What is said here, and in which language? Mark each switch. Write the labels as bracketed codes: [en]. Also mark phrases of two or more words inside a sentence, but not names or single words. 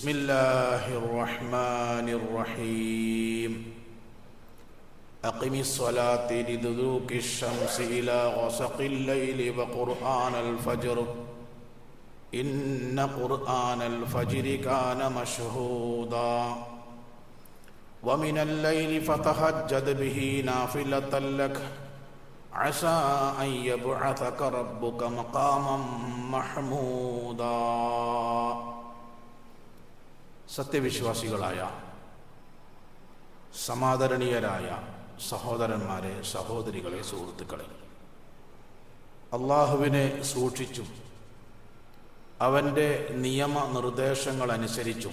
[ar] الله الرحمن الرحيم أقم الصلاة لدلوك الشمس إلى غسق الليل وقرآن الفجر إن قرآن الفجر كان مشهودا ومن الليل فتهجد به نافلة لك عسى أن يبعثك ربك مقاما محمودا [ml] സത്യവിശ്വാസികളായ സമാദരണീയരായ സഹോദരന്മാരെ, സഹോദരികളെ, സുഹൃത്തുക്കളെ, അള്ളാഹുവിനെ സൂക്ഷിച്ചും അവൻ്റെ നിയമനിർദ്ദേശങ്ങൾ അനുസരിച്ചും